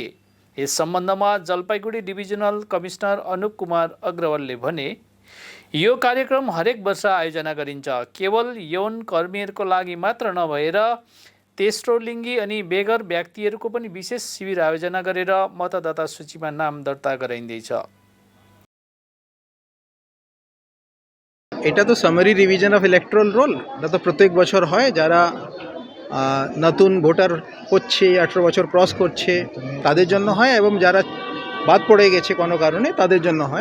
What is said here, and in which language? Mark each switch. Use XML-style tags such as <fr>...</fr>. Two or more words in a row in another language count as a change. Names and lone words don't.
<ne>यस सम्बन्धमा जलपाइगुडी डिभिजनल कमिश्नर अनुप कुमार अग्रवालले भने, यो कार्यक्रम हरेक वर्ष आयोजना गरिन्छ। केवल यौन कर्मीहरूको लागि मात्र नभएर तेस्रो लिङ्गी अनि बेगर व्यक्तिहरूको पनि विशेष शिविर आयोजना गरेर मतदाता सूचीमा नाम दर्ता गराइँदैछ।</ne> <bn>এটা তো</bn> <en>summary revision of electoral roll,</en> <bn>এটা তো প্রত্যেক বছর হয়। যারা নতুন ভোটার হচ্ছে 18 বছর ক্রস করছে তাদের জন্য হয়, এবং যারা বাদ পড়ে গেছে কোনো কারণে তাদের জন্য হয়।</bn>